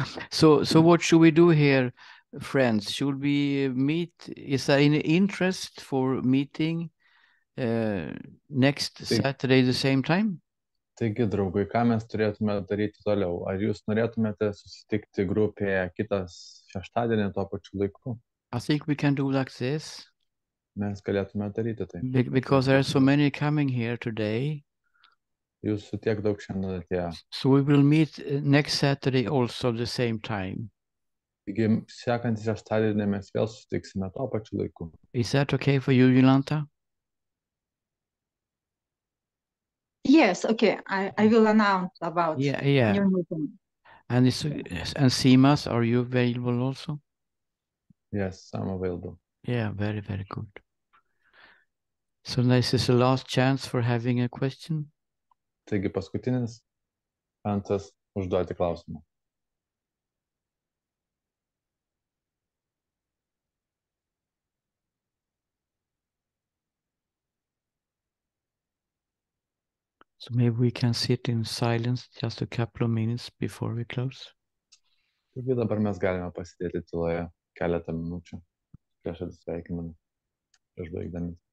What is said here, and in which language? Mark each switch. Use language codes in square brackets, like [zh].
[en] So what should we do here, friends? Should we meet? Is there any interest for meeting next Saturday the same time? [lt] Taigi, draugai, ką mes turėtume daryti toliau? Ar jūs norėtumėte susitikti grupėje kitas šeštadienį tuo pačiu laiku? [en] I think we can do like this. [lt] Mes galėtume daryti tai. [en] Because there are so many coming here today. [lt] Jūsų tiek daug šiandien atėjo. [en] So we will meet next Saturday also the same time. [lt] Taigi, sekantį šeštadienį mes vėl susitiksime tuo pačiu laiku. [en] Is that okay for you, Jolanta? Yes, okay. I will announce about Yeah. new meeting. And Simas, are you available also? Yes, I'm available. Yeah, very, very good. So this is the last chance for having a question. [lt] Taigi, paskutinis šansas užduoti klausimą. [en] So maybe we can sit in silence just a couple of minutes before we close. [lt] Taigi dabar mes galime pasidėti tyloje keletą minučių prieš atsisveikinimą, prieš baigdami.